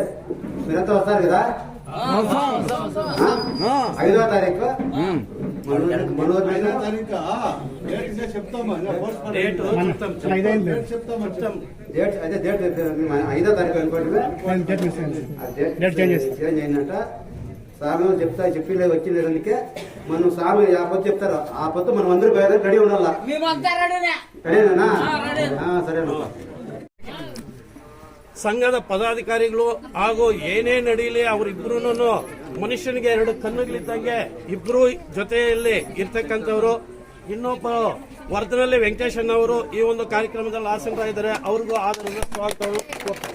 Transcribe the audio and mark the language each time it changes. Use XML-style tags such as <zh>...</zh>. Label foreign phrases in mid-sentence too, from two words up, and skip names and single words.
<te>మీరంతా వస్తారు కదా? 5వ తారీఖు అదే డేట్ 5వ తారీఖు అనుకోండి. చేంజ్ అయిందంట. స్వామి చెప్పి వచ్చిందందుకే మనం స్వామి ఆ పొద్దు చెప్తారు. ఆ పొద్దు మనం అందరూ రెడీ ఉండాలా. రెడీనా? సరేనా.</te> <kn>ಸಂಘದ ಪದಾಧಿಕಾರಿಗಳು ಹಾಗೂ ಏನೇ ನಡೀಲಿ ಅವರಿಬ್ರು ಮನುಷ್ಯನಿಗೆ 2 ಕಣ್ಣುಗಳಿದ್ದಂಗೆ ಇಬ್ರು ಜೊತೆಯಲ್ಲಿ ಇರ್ತಕ್ಕಂಥವ್ರು. ಇನ್ನೊಬ್ಬರು ವರ್ಧನಹಳ್ಳಿ ವೆಂಕಟೇಶಣ್ಣವರು ಈ ಒಂದು ಕಾರ್ಯಕ್ರಮದಲ್ಲಿ ಆಸೀನರಾಗಿದ್ದಾರೆ. ಅವ್ರಿಗೂ ಆದರದ ಸ್ವಾಗತವನ್ನು ಕೋರ್ತಾರೆ.</kn>